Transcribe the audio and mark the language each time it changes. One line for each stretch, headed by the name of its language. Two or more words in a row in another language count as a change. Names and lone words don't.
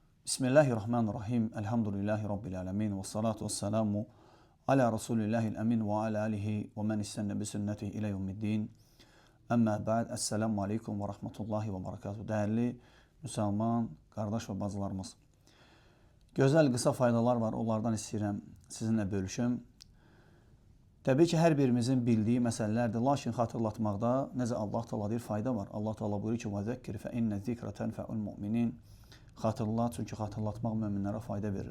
Arabic: بسم الله الرحمن الرحيم. الحمد لله رب العالمين. والصلاة والسلام على رسول الله الأمين وعلى آله ومن استن بسنته إلى يوم الدين. أما بعد. السلام عليكم ورحمة الله وبركاته.
Turkish: Değerli Müslüman kardeş ve bazılarımız.
Azerbaijani: Gözəl qısa faydalar var. Onlardan istəyirəm sizinlə bölüşüm. Təbii ki, hər birimizin bildiyi məsələlərdir. Lakin xatırlatmaqda necə Allah Teala deyir, fayda var. Allah Teala buyurur ki:
Arabic: "وذكر فإن الذكرى تنفع المؤمنين."
Azerbaijani: Xatırlat, çünki xatırlatmaq möminlərə fayda verir.